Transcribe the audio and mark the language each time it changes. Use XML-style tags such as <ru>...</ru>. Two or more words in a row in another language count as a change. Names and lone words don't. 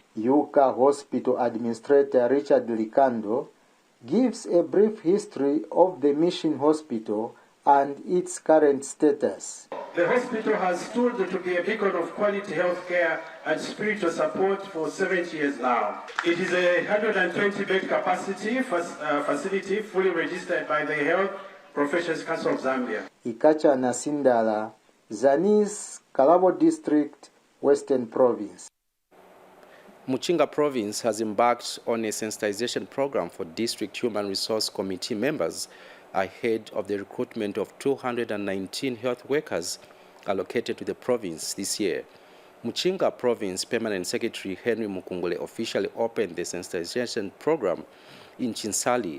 <en>Yuka Hospital Administrator Richard Likando gives a brief history of the Mission Hospital and its current status. The hospital has stood to be a beacon of quality health care and spiritual support for 70 years now. It is a 120-bed capacity facility fully registered by the Health Professions Council of Zambia. Ikacha Nasindala, ZANIS, Kalabo District, Western Province. Muchinga Province has embarked on a sensitization program for District Human Resource Committee members ahead of the recruitment of 219 health workers allocated to the province this year. Muchinga Province Permanent Secretary Henry Mukungule officially opened the sensitization program in Chinsali.</en>